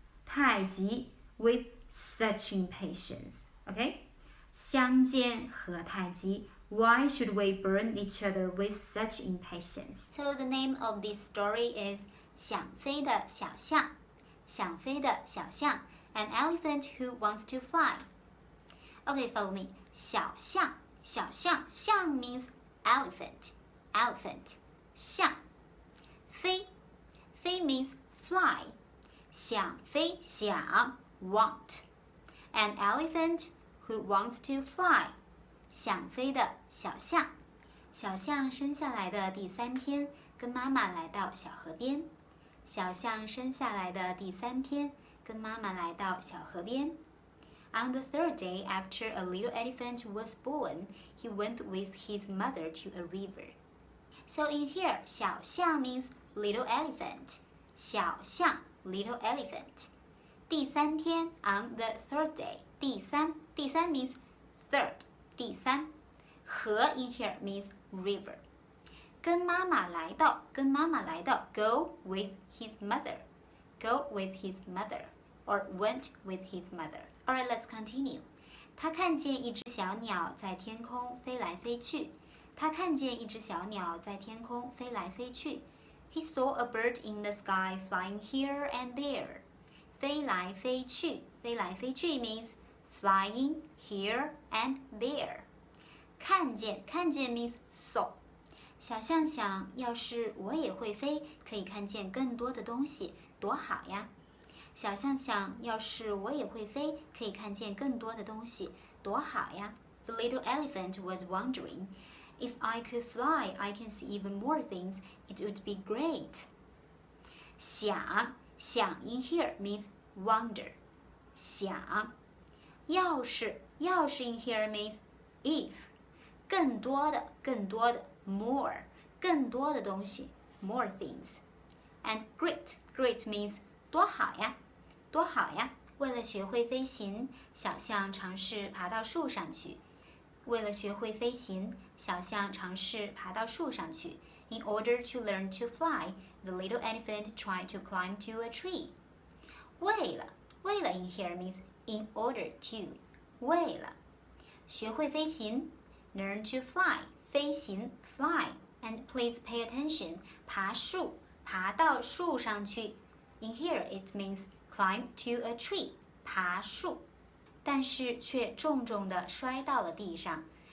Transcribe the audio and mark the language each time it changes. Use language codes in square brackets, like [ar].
[zh] 太急 [en] with such impatience. Okay? [zh] 相见和太急 [en] Why should we burn each other with such impatience? So the name of this story is [zh] 想飞的小象。想飞的小象 [en] An elephant who wants to fly. Okay, follow me. [zh] 小象小象象 [en] means elephant. Elephant. [zh] 象飞飞 [en] means fly. [zh] 想飞想 [en] want. An elephant who wants to fly. [zh] 想飞的小象。小象生下来的第3天，跟妈妈来到小河边。小象生下来的第3天，跟妈妈来到小河边。 [en] On the 3rd day after a little elephant was born, he went with his mother to a river. So in here, [zh] 小象 [en] means little elephant. [zh] 小象 [en] little elephant. [zh] 第3天 [en] on the 3rd day. [zh] 第三 [en] means third. [zh] 第3河 [en] in here means river. [zh] 跟妈妈来到 [en] go with his mother. Go with his mother or went with his mother. Alright, let's continue. [zh] 他看见一只小鸟在天空飞来飞去。他看见一只小鸟在天空飞来飞去。 [en] He saw a bird in the sky flying here and there. [zh] 飞来飞去 [en] means flying here and there. [zh] 看见 [en] means saw. [zh] 小象想，要是我也会飞，可以看见更多的东西，多好呀！小象想，要是我也会飞，可以看见更多的东西，多好呀！ [en] The little elephant was wondering, if I could fly, I can see even more things. It would be great. [zh] 想 [en] in here means wonder. [zh] 想，要是 [en] in here means if. [zh] 更多的 [en] more. [zh] 更多的东西 [en] more things. And great means [zh] 多好呀，多好呀！为了学会飞行，小象尝试爬到树上去。为了学会飞行，小象尝试爬到树上去。 [en] In order to learn to fly, the little elephant tried to climb to a tree. [zh] 为了 [en] in here means in order to. [zh] 为了学会飞行 [en] learn to fly. [zh] 飞行 [en] fly. And please pay attention. [zh] 爬树，爬到树上去。 [en] In here it means climb to a tree. [zh] 爬树。但是却重重地摔到了地上。